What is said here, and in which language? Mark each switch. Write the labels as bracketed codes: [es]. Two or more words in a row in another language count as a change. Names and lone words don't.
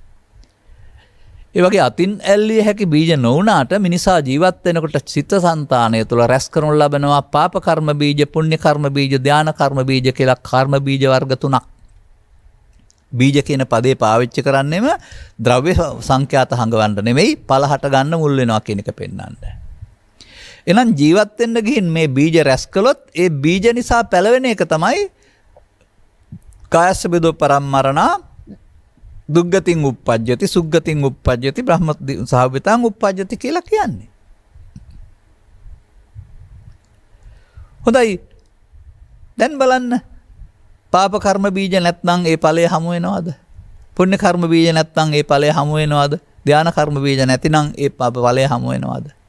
[si] ඒ වගේ අතින් ඇල්ලිය හැකි බීජ නොවුනාට මිනිසා ජීවත් වෙනකොට චිත්තසංතානය තුළ රැස් කරනු ලබනවා පාප කර්ම බීජ, පුණ්‍ය කර්ම බීජ, ධාන කර්ම බීජ කියලා කර්ම බීජ වර්ග 3ක්. බීජ කියන පදේ පාවිච්චි කරන්නේම ද්‍රව්‍ය සංඛ්‍යාත හංගවන්න නෙමෙයි, ඵල හට ගන්න මුල් වෙනවා කියන එක පෙන්වන්න. එහෙනම් ජීවත් වෙන්න ගිහින් මේ බීජ රැස් කළොත් ඒ බීජ නිසා පැලවෙන එක තමයි [pi] කායස්ස බෙදෝ පරම්මරණා දුග්ගතින් උප්පජ්ජති සුග්ගතින් උප්පජ්ජති බ්‍රහ්ම සහවිතං උප්පජ්ජති [si] කියලා කියන්නේ. හොඳයි. දැන් බලන්න. පාප කර්ම බීජ නැත්නම් ඒ ඵලය හමු වෙනවද? පුණ්‍ය කර්ම බීජ නැත්නම් ඒ ඵලය හමු වෙනවද? ධාන කර්ම බීජ නැතිනම් ඒ ඵලය හමු වෙනවද?